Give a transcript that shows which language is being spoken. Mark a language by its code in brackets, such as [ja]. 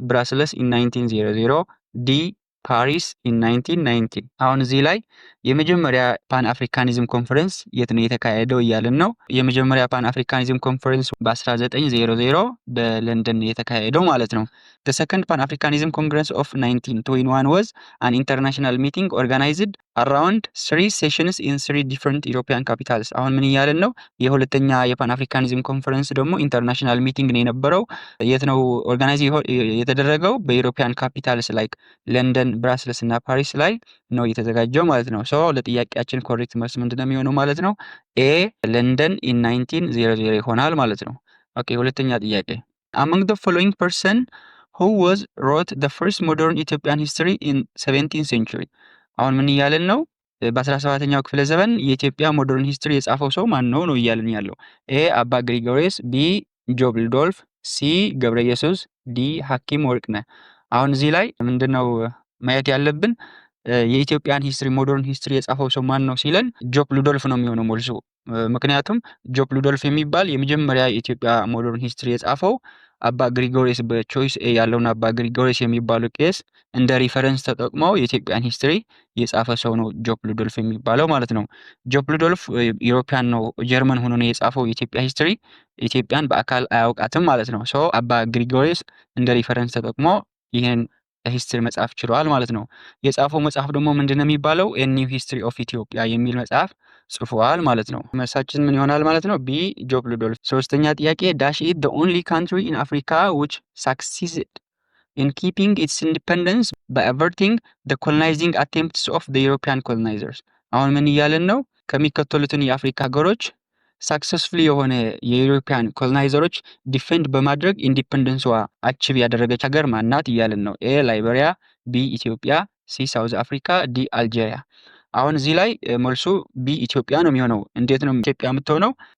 [en] Brussels in 1900, D. [am] ፓሪስ in 1990። አሁን እዚህ ላይ የመጀመሪያ ፓን አፍሪካኒዝም ኮንፈረንስ የት ነው የተካሄደው እያልን ነው። የመጀመሪያ ፓን አፍሪካኒዝም ኮንፈረንስ በ1900 በለንደን የተካሄደው ማለት ነው። [en] The second Pan Africanism Congress of 1921 was an international meeting organized around 3 sessions in 3 different European capitals። [am] አሁን ምን እያልን ነው? የሁለተኛ የፓን አፍሪካኒዝም ኮንፈረንስ ደግሞ ኢንተርናሽናል ሚቲንግ ነው የነበረው። የት ነው ኦርጋናይዝ የተደረገው? በዩሮፒያን ካፒታልስ ላይክ ለንደን፣ ብራስልስ እና ፓሪስ ላይ ነው የተዘጋጀው ማለት ነው። ሶ ለጥያቄያችን ኮሬክት መልስ ምንድነው የሚሆነው ማለት ነው? ኤ ለንደን ኢን 1900 ይሆናል ማለት ነው። ኦኬ፣ ሁለተኛ ጥያቄ [en] among the following person who was wrote the first modern Ethiopian history in 17th century። [am] አሁን ምን እያልን ነው? በ17ኛው ክፍለ ዘመን የኢትዮጵያ ሞደርን ሂስትሪ የጻፈው ሰው ማን ነው እያልን ያለው። ኤ አባ ግሪጎሪዮስ፣ ቢ ጆብ ሉዶልፍ፣ ሲ ገብረ ኢየሱስ፣ ዲ ሐኪም ወርቅነህ። አሁን እዚህ ላይ ምንድነው ማየት ያለብን? የኢትዮጵያን ሂስትሪ ሞደርን ሂስትሪ የጻፈው ሰው ማን ነው ሲለን ጆብ ሉዶልፍ ነው የሚሆነው መልሱ። ምክንያቱም ጆብ ሉዶልፍ የሚባል የመጀመሪያ የኢትዮጵያ ሞደርን ሂስትሪ የጻፈው አባ ግሪጎሪዮስ በቾይስ ኤ ያለውን አባ ግሪጎሪዮስ የሚባሉ ቄስ እንደ ሪፈረንስ ተጠቅመው የኢትዮጵያን ሂስትሪ የጻፈ ሰው ነው ጆብ ሉዶልፍ የሚባለው ማለት ነው። ጆብ ሉዶልፍ ዩሮፒያን ነው፣ ጀርመን ሆኖ ነው የጻፈው የኢትዮጵያ ሂስትሪ። ኢትዮጵያን በአካል አያውቃትም ማለት ነው። ሶ አባ ግሪጎሪዮስ እንደ ሪፈረንስ ተጠቅሞ ይህን ሂስትሪ መጽሐፍ ችሏል ማለት ነው። የጻፈው መጽሐፍ ደግሞ ምንድነው የሚባለው? ኤ ኒው ሂስትሪ ኦፍ ኢትዮጵያ የሚል መጽሐፍ ጽፏል ማለት ነው። መልሳችን ምን ይሆናል ማለት ነው? ቢ ጆብ ሉዶልፍ። ሶስተኛ ጥያቄ ዳሽ ኢት [en] the only country in Africa which succeeded in keeping its independence by averting the colonizing attempts of the European colonizers። [am] አሁን ምን እያልን ነው? ከሚከተሉትን የአፍሪካ ሀገሮች ሳክሰስፉሊ የሆነ የዩሮፒያን ኮሎናይዘሮች ዲፌንድ በማድረግ ኢንዲፔንደንስዋ አቺቭ ያደረገች ሀገር ማናት እያልን ነው። ኤ ላይቤሪያ፣ ቢ ኢትዮጵያ፣ ሲ ሳውዝ አፍሪካ፣ ዲ አልጄሪያ። አሁን እዚህ ላይ መልሱ ቢ ኢትዮጵያ ነው የሚሆነው። እንዴት ነው ኢትዮጵያ የምትሆነው?